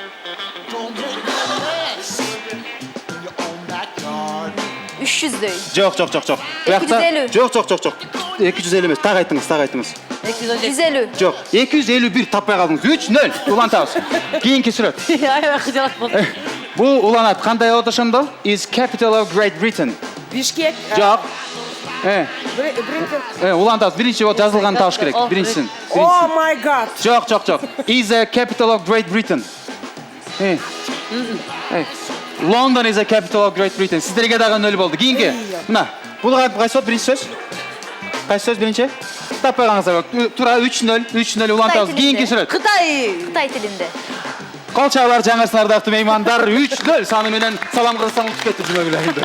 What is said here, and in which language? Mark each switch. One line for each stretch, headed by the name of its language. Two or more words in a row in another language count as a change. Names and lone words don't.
Kyrgyz: 300дөй. Жок. 250. Жок. 250 эмес. Так айтыңыз. 250. 150. Жок. 251 таппай калдыңыз. 3-0. Улантабыз. Кийинки сүрөт. Аябай кыжалак болду. Бул уланат кандай болот ошондо?
English: Is capital of Great Britain.
Kyrgyz: Бишкек. Жок. Брюксел. Улантабыз. Биринчи болот жазылган табыш керек. Биринчисин.
English: Oh my god.
Kyrgyz: Жок.
English: Is a capital of Great Britain. London is a capital of Great Britain.
Kyrgyz: Сиздерге дагы 0 болду. Кийинки. Мына. Бул кайсы болот? Биринчи сөз? Кайсы сөз биринчи? Таппай калыңыздар. Туура 3-0 улантабыз. Кийинки сүрөт. Кытай тилинде. Кол чабалар жаңырсын, ардактуу меймандар. 3-0 саны менен салам кыргызстан утуп кетти Жумагүл айында.